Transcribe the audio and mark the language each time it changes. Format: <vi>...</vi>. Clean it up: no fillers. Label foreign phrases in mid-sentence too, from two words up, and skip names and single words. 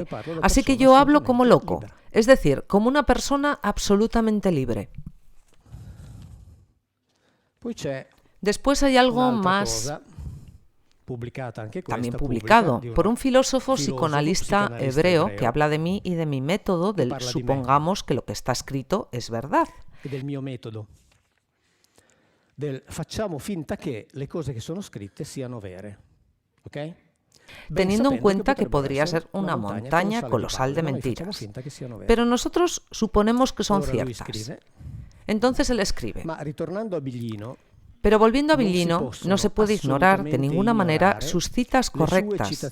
<es>Así que yo hablo como loco, es decir, como una persona absolutamente libre. Después hay algo más también publicado por un filósofo psicoanalista hebreo que habla de mí y de mi método del supongamos que lo que está escrito es verdad.</es> <it>Facciamo finta che le cose che sono scritte siano vere.</it> <es>¿Ok? Teniendo en cuenta que podría ser una montaña colosal de mentiras. Pero nosotros suponemos que son ciertas. Entonces él escribe. Pero volviendo a Villino, no se puede ignorar de ninguna manera sus citas correctas.</es>